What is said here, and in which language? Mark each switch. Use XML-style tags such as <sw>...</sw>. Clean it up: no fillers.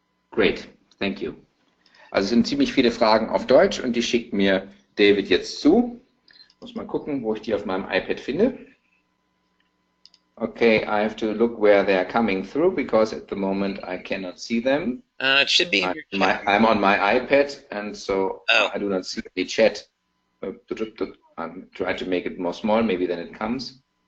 <en>Great, thank you.</en> <de>Also es sind ziemlich viele Fragen auf Deutsch und die schickt mir David jetzt zu. Muss mal gucken, wo ich die auf meinem iPad finde.</de> <en>Okay, I have to look where they're coming through because at the moment I cannot see them. It should be in your chat. I'm on my iPad and so Oh. I do not see the chat. I'm trying to make it more small, maybe then it comes.</en>